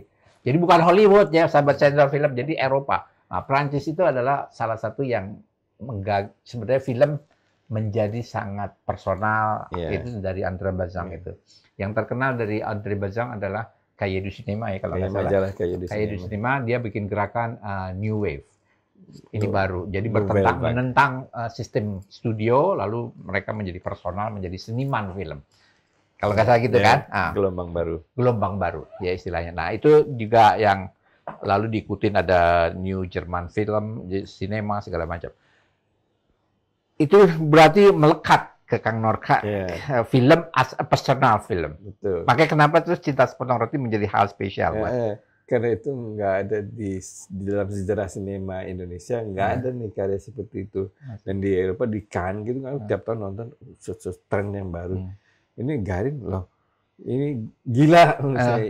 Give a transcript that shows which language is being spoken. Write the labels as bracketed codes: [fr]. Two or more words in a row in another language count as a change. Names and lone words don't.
[id] Jadi bukan Hollywood ya, sahabat sensor film, jadi Eropa. Nah, Prancis itu adalah salah satu yang sebenarnya film menjadi sangat personal, itu dari André Bazin itu. Yang terkenal dari André Bazin adalah Cahiers du Cinéma ya kalau nggak salah. Cahiers du Cinéma dia bikin gerakan New Wave. Ini baru. Jadi menentang sistem studio, lalu mereka menjadi personal, menjadi seniman film. Kalau nggak salah gitu kan? Gelombang baru. Gelombang baru, ya istilahnya. Nah itu juga yang lalu diikutin ada New German Film, Cinema segala macam. Itu berarti melekat ke Kang Norka, [en] film as a personal film. [id] Betul. Makanya kenapa terus Cinta Sepotong Roti menjadi hal spesial? Karena itu nggak ada di dalam sejarah sinema Indonesia, nggak ada nih karya seperti itu. Dan di Eropa, di Cannes gitu kan, tiap tahun nonton tren yang baru. Ini Garin loh, ini gila menurut saya.